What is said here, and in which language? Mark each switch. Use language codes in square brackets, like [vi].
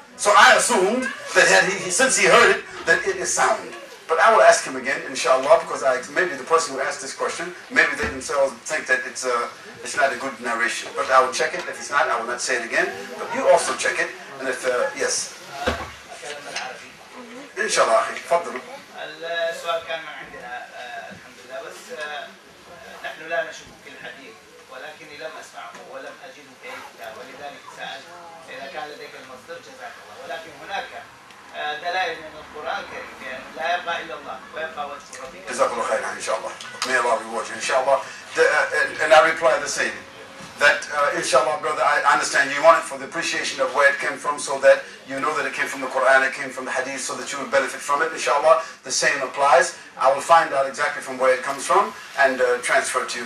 [en] So I assumed that since he heard it, that it is sound. But I will ask him again, inshallah, because maybe the person who asked this question, maybe they themselves think that it's not a good narration. But I will check it. If it's not, I will not say it again. But you also check it. And if, yes. [ar] Inshallah, تفضلوا. السؤال كان من عندنا الحمد لله بس نحن لا نشك في الحديث ولكني لم أسمعه ولم أجده في أي كتاب ولذلك سألت إذا كان لديك المصدر جزاك الله ولكن هناك دلائل من القرآن الكريم لا يبقى إلا الله ويبقى وجه ربك. جزاك الله خير إن شاء الله. [en] May Allah reward you inshallah. And I reply the same. That inshallah, brother, I understand you want it for the appreciation of where it came from, so that you know that it came from the Quran, it came from the Hadith, so that you will benefit from it. Inshallah, the same applies. I will find out exactly from where it comes from and transfer it to you.